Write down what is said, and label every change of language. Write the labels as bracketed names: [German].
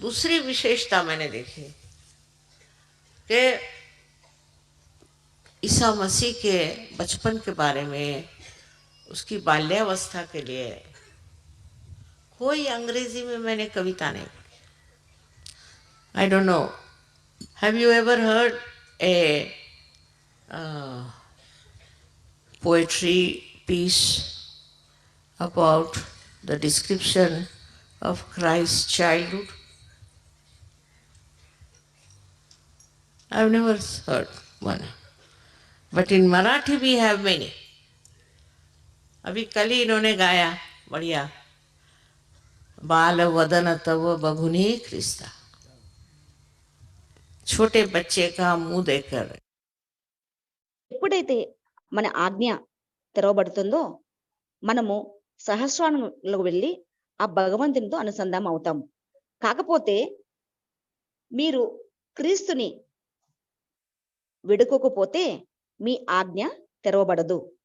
[Hindi] दूसरी विशेषता मैंने देखी कि ईसा मसीह के बचपन के बारे में, उसकी बाल्यावस्था के लिए कोई अंग्रेजी में मैंने कविता नहीं पढ़ी. [English] I don't know. Have you ever heard a poetry piece about the description of Christ's childhood? I've never heard one. But in Marathi we have many. [Hindi] अभी कल ही इन्होंने गाया बढ़िया, [Marathi] बाल वदन तव बभुनी क्रिस्ता. [Hindi] छोटे बच्चे का मुंह देखकर [Telugu] ఎప్పుడైతే మన ఆజ్ఞ తెరవబడుతుందో మనము సహస్రానికి వెళ్ళి ఆ భగవంతునితో అనుసంధానం అవుతాము. కాకపోతే మీరు క్రీస్తుని విడుకోకపోతే మీ ఆజ్ఞ తెరవబడదు.